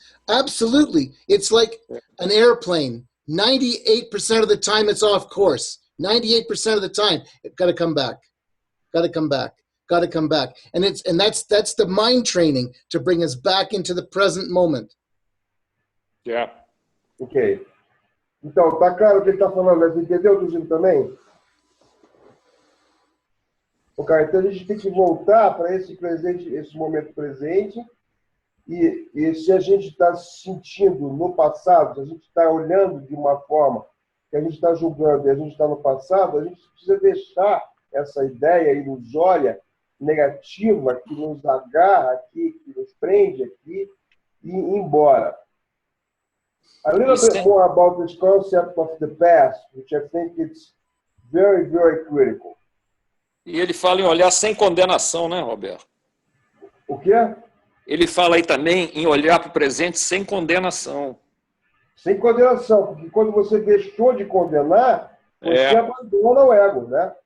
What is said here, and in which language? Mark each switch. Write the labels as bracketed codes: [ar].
[en] Absolutely. It's like an airplane. 98% of the time it's off course. 98% of the time, it got to come back. Got to come back. Got to come back. And that's the mind training to bring us back into the present moment. Yeah. Ok. [pt] Então, tá claro o que ele está falando, mas entendeu, Tuzino, também? Ok, então a gente tem que voltar para esse presente, esse momento presente, e se a gente está se sentindo no passado, se a gente está olhando de uma forma que a gente está julgando e a gente está no passado, a gente precisa deixar essa ideia ilusória, negativa, que nos agarra aqui, que nos prende aqui, e ir embora. [en] A little bit more about this concept of the past, which I think it's very, very critical. [pt] E ele fala em olhar sem condenação, né, Roberto? O quê? Ele fala aí também em olhar para o presente sem condenação. Sem condenação, porque quando você deixou de condenar, você abandona o ego, né?